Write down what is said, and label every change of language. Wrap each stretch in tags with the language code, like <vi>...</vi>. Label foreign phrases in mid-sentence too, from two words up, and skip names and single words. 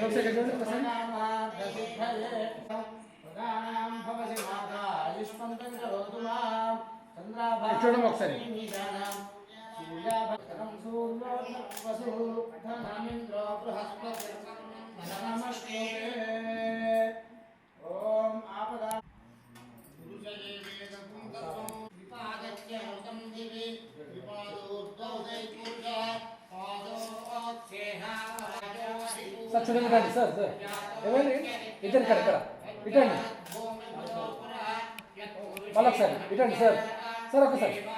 <sa>देवसिद्धये प्रदानां भवसि माता युष्मन्तं करोतु मां चन्द्राभां सूर्याभं सूर्योर्वसुः धनमिन्द्रो बृहस्पतिर्धनमस्ते ॐ आपदा</sa> <te>సార్ చూడండి రండి సార్ సార్ ఏమైంది ఇటండి సార్ ఇక్కడ ఇటండి మళ్ళీ ఒకసారి ఇటండి సార్ సార్ ఒకసారి</te>